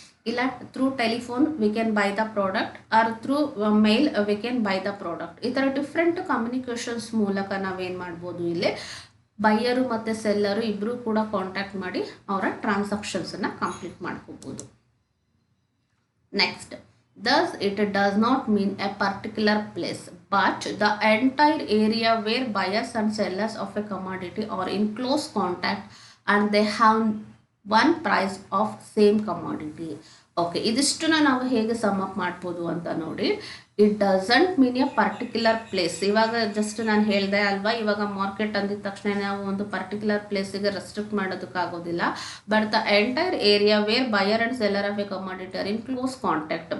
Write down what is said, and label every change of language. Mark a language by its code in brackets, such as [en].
[kn] ಇಲ್ಲ [en] Through telephone we can buy the product or through mail we can buy the product. [kn] ಈ ಥರ different communications ಮೂಲಕ ನಾವೇನು ಮಾಡ್ಬೋದು, ಇಲ್ಲಿ ಬೈಯರು ಮತ್ತು ಸೆಲ್ಲರು ಇಬ್ಬರು ಕೂಡ ಕಾಂಟ್ಯಾಕ್ಟ್ ಮಾಡಿ ಅವರ ಟ್ರಾನ್ಸಾಕ್ಷನ್ಸನ್ನು ಕಂಪ್ಲೀಟ್ ಮಾಡ್ಕೋಬೋದು. [en] Next, thus it does not mean a particular place but the entire area where buyers and sellers of a commodity are in close contact and they have one price of same commodity. [kn] Okay, ಇದಿಷ್ಟನ್ನ ನಾವು ಹೇಗೆ some up ಮಾಡ್ಬೋದು ಅಂತ ನೋಡಿ. [en] It doesn't mean a particular place. [kn] ಇವಾಗ just ನಾನು ಹೇಳಿದೆ ಅಲ್ವಾ, ಇವಾಗ ಮಾರ್ಕೆಟ್ ಅಂದಿದ ತಕ್ಷಣ ನಾವು ಒಂದು ಪರ್ಟಿಕ್ಯುಲರ್ ಪ್ಲೇಸಿಗೆ restrict ಮಾಡೋದಕ್ಕಾಗೋದಿಲ್ಲ. [en] But the entire area where buyer and seller of a commodity are in close contact.